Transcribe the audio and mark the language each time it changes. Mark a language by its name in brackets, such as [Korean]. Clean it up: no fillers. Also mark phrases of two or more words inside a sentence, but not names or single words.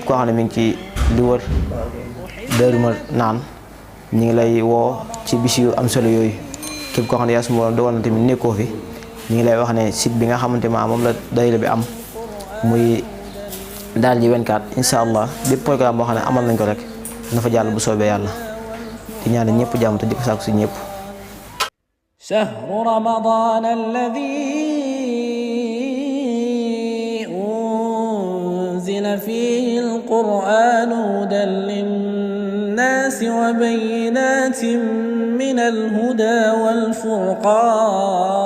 [Wolof] koo xam ne mi ngi ci li wër Daaru Marnaan ñu ngi lay woo ci bis yu am solo yooyu képp koo xam ne yaa su ma dogal na tamit nekkoo fi ñu ngi lay wax ne site bi nga xamante moom la daayira bi am muy daal ji 24 [Arabic] إن شاء الله [Wolof] bépp programme boo xam ne amal nañ ko rek na fa jàll bu soobee yàlla di ñaan ñëpp jàmm te di ko sàkku si ñëpp. [Arabic] شهر رمضان الذي أنزل فيه القرآن هدى للناس وبينات من الهدى والفرقان